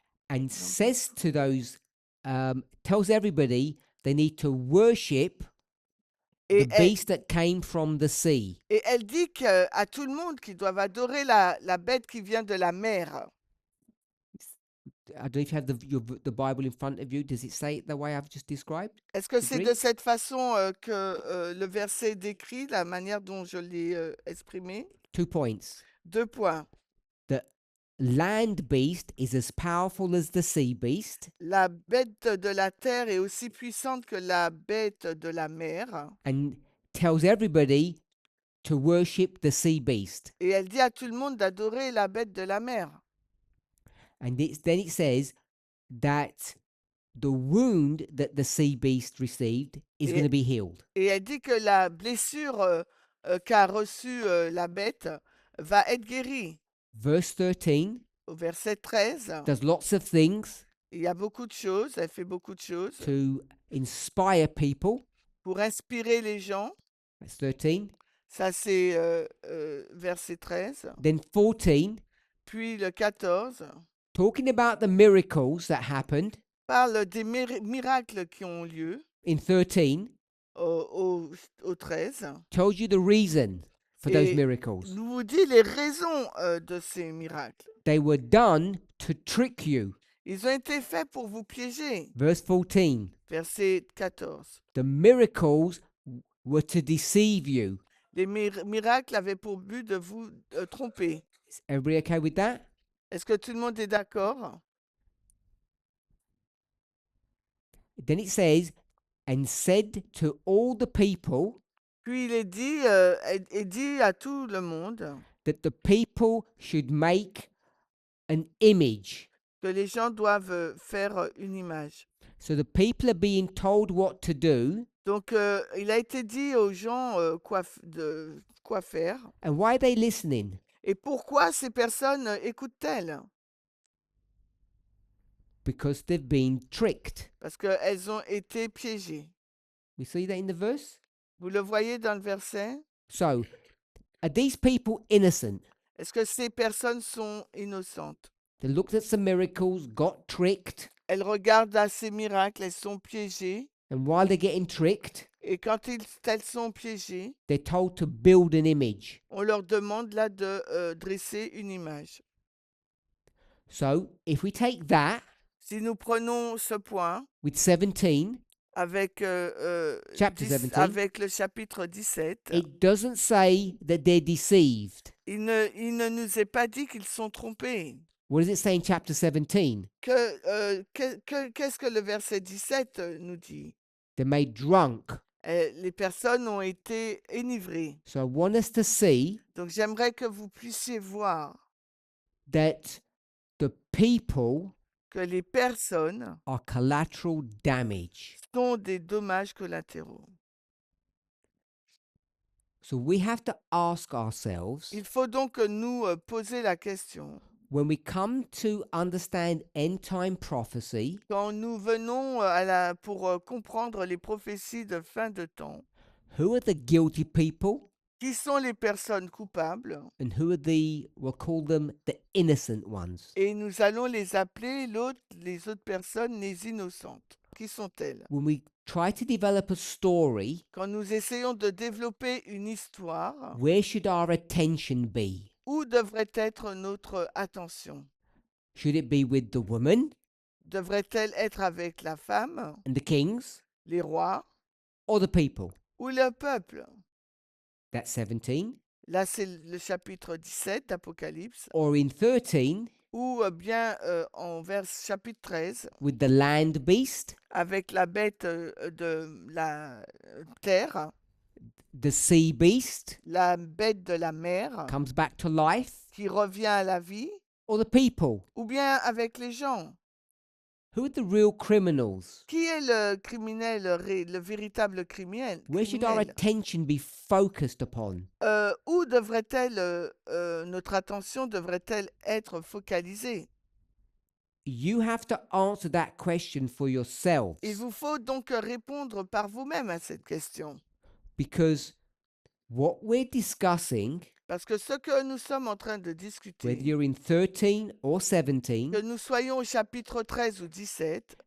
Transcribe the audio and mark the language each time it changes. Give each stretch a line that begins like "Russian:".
English: And says to those, tells everybody they need to worship
French: Et
English: the
French: elle,
English: beast that came from the sea.
French: et elle dit à tout le monde qu'ils doivent adorer la bête qui vient de la mer.
English: I don't know if you have the Bible in front of you. Does it say it the way I've just described?
French: Est-ce que c'est de
English: Greek?
French: cette façon que le verset décrit, la manière dont je l'ai exprimé?
English: 2 points.
French: 2 points.
English: The land beast is as powerful as the sea beast,
French: La bête de la terre est aussi puissante que la bête de la mer.
English: and tells everybody to worship the sea beast.
French: Et elle dit à tout le monde d'adorer la bête de la mer.
English: And then it says that the wound that the sea beast received is
French: Et-
English: going to be healed.
French: Et elle dit que la blessure qu'a reçue la bête va être guérie.
English: Verse 13
French: Au verset 13,
English: does lots of things
French: il y a beaucoup de choses, elle fait beaucoup de choses
English: to inspire people.
French: pour inspirer les gens.
English: That's 13.
French: Ça, c'est verset 13.
English: Then 14,
French: Puis le 14
English: talking about the miracles that happened
French: parle des miracles qui ont lieu
English: in 13,
French: au 13.
English: tells you the reason for those
French: Et
English: miracles.
French: nous vous dit les raisons de ces miracles.
English: They were done to trick you.
French: Ils ont été faits pour vous piéger.
English: Verse 14.
French: Verset 14.
English: The miracles were to deceive you.
French: Les miracles avaient pour but de vous tromper.
English: Is everybody okay with that?
French: Est-ce que tout le monde est d'accord?
English: Then it says, and said to all the people
French: Puis il est dit, est dit à tout le monde
English: that the people should make an image.
French: que les gens doivent faire une image.
English: So the people are being told what to do.
French: Donc, il a été dit aux gens quoi faire.
English: And why are they listening?
French: Et pourquoi ces personnes écoutent-elles?
English: Because they've been tricked.
French: Parce qu'elles ont été piégées.
English: We see that in the verse.
French: Vous le voyez dans le verset?
English: So, are these people innocent?
French: Est-ce que ces personnes sont innocentes?
English: They looked at some miracles, got tricked,
French: Elles regardent à ces miracles, elles sont piégées.
English: and while they're getting tricked,
French: Et quand elles sont piégées,
English: they're told to build an image.
French: on leur demande là de dresser une image.
English: So, if we take that
French: Si nous prenons ce point
English: with 17,
French: avec,
English: Chapter 17.
French: avec le chapitre 17,
English: it doesn't say that they're deceived.
French: il ne nous est pas dit qu'ils sont trompés.
English: What does it say in chapter 17?
French: Qu'est-ce que le verset 17 nous dit?
English: They're made drunk.
French: Les personnes ont été enivrées.
English: So I want us to see
French: Donc j'aimerais que vous puissiez voir
English: that the people
French: que les personnes
English: are collateral damage.
French: sont des dommages collatéraux.
English: So we have to ask ourselves,
French: Il faut donc nous poser la question,
English: when we come to understand end time prophecy,
French: quand nous venons pour comprendre les prophéties de fin de temps,
English: who are the guilty people
French: qui sont les personnes coupables,
English: and who are we'll call them the innocent ones?
French: et nous allons les appeler les autres personnes les innocentes. Qui sont-elles?
English: When we try to develop a story,
French: Quand nous essayons de développer une histoire,
English: where should our attention be?
French: où devrait être notre attention?
English: Should it be with the woman
French: Devrait-elle être avec la femme,
English: and the kings
French: les rois
English: or the people?
French: ou le peuple?
English: That's 17.
French: Là, c'est le chapitre 17 d'Apocalypse,
English: Or in 13,
French: ou bien en chapitre 13,
English: with the land beast,
French: avec la bête de la terre,
English: the sea beast
French: la bête de la mer,
English: comes back to life,
French: qui revient à la vie,
English: or the people?
French: ou bien avec les gens.
English: Who are the real criminals?
French: Qui est le criminel, le véritable criminel?
English: Where should our attention be focused upon?
French: Où devrait-elle, notre attention devrait-elle être focalisée?
English: You have to answer that question for yourselves,
French: Il vous faut donc répondre par vous-même à cette question.
English: because what we're discussing,
French: Parce que ce que nous sommes en train de
English: whether
French: discuter,
English: you're in 13 or 17,
French: que nous soyons au chapitre 13 ou 17,